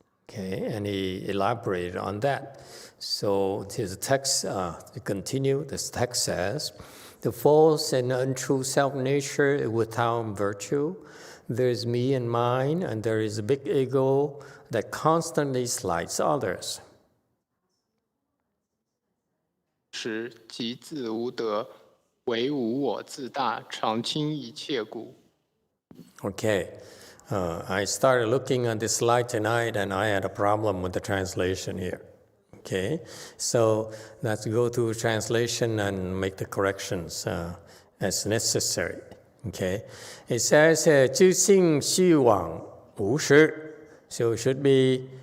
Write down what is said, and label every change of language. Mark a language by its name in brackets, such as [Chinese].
[English] Okay, and he elaborated on that. So his text, to continue, this text says, the false and untrue self-nature is without virtue. There is me and mine, and there is a big ego that constantly slights others. [Chinese] 是即自无德，唯无我自大，常轻一切故。 [English] Okay, I started looking at this slide tonight, and I had a problem with the translation here. Okay, so let's go through translation and make the corrections as necessary. Okay, it says [Chinese] 知性虚妄无实, [English] so it should be.